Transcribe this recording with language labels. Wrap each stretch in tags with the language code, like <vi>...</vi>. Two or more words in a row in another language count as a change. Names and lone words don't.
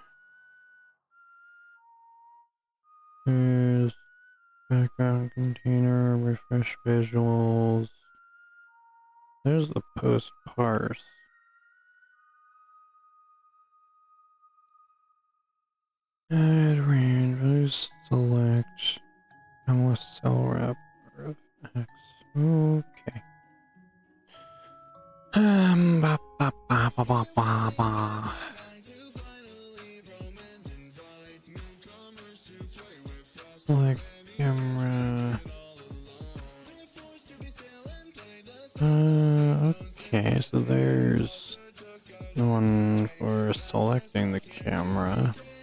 <en>There's background container, refresh visuals. There's the post parse. Add range, please select camera cell wrapper of X. Okay. Ba, ba, ba, ba, ba, ba, ba. Select camera. Okay, so there's the one for selecting the camera.</en>